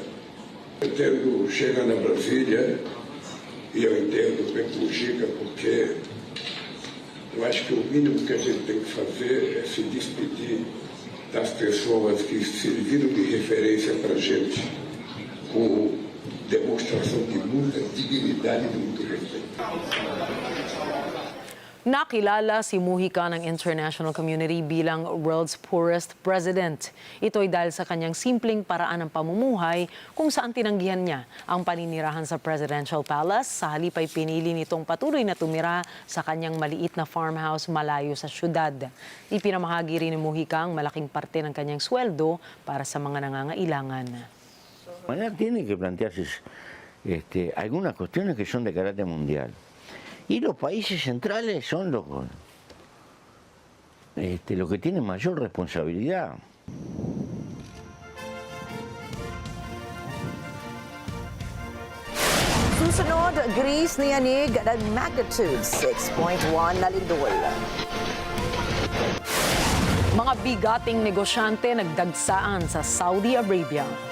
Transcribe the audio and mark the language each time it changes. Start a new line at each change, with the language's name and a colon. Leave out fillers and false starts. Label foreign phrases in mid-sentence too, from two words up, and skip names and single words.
Portuguese: Eu tento chegar na Brasília e eu entendo bem Mujica porque eu acho que o mínimo que a gente tem que fazer é se despedir das pessoas que serviram de referência para a gente com demonstração de muita dignidade e de muito respeito.
Filipino: Nakilala si Mujica ng
English: international community
Filipino: bilang
English: world's poorest president.
Filipino: Ito ay dahil sa kanyang simpleng paraan ng pamumuhay kung saan tinanggihan niya ang paninirahan sa
English: presidential palace.
Filipino: Sa halip ay pinili nitong patuloy na tumira sa kanyang maliit na farmhouse malayo sa syudad. Ipinamahagi rin ni Mujica ang malaking parte ng kanyang sweldo para sa mga nangangailangan.
Spanish: Manera tiene que plantearse algunas cuestiones que son de carácter mundial. Y los países centrales son los que tienen mayor responsabilidad.
Filipino: Susunod, Greece niyanig ng magnitude 6.1 na lindol. Mga bigating negosyante nagdagsaan sa Saudi Arabia.